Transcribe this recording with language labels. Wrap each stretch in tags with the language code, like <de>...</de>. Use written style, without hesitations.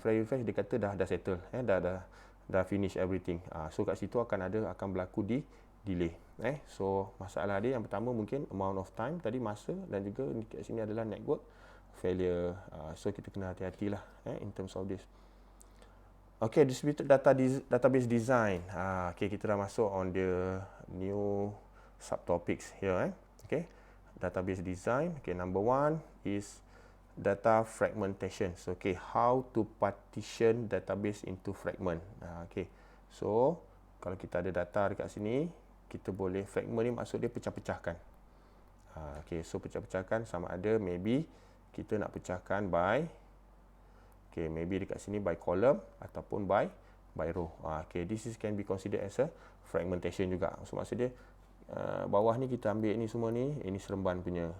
<ms>Refresh dia kata dah settle, dah finish everything. So kat situ akan berlaku delay. So masalah dia yang pertama mungkin</ms> <en>amount of time</en> <ms>tadi, masa, dan juga kat sini adalah</ms> <en>network failure.</en> <ms>So kita kena hati-hatilah</ms> <en>in terms of this. Okay, distributed database design.</en> <ms>Okay, kita dah masuk</ms> <en>on the new subtopics here. Okay, database design. Okay, number one is data fragmentation. So, okay, how to partition database into fragment.</en> <ms>Okay, so kalau kita ada data dekat sini, kita boleh fragment ni maksud dia pecah-pecahkan. Okay, so pecah-pecahkan sama ada maybe kita nak pecahkan by, okay, maybe dekat sini by column ataupun by row.</ms> <en>Okay, this can be considered as a fragmentation juga.</en> <ms>So maksud dia bawah ni kita ambil ni semua ni, ini Seremban punya.</ms>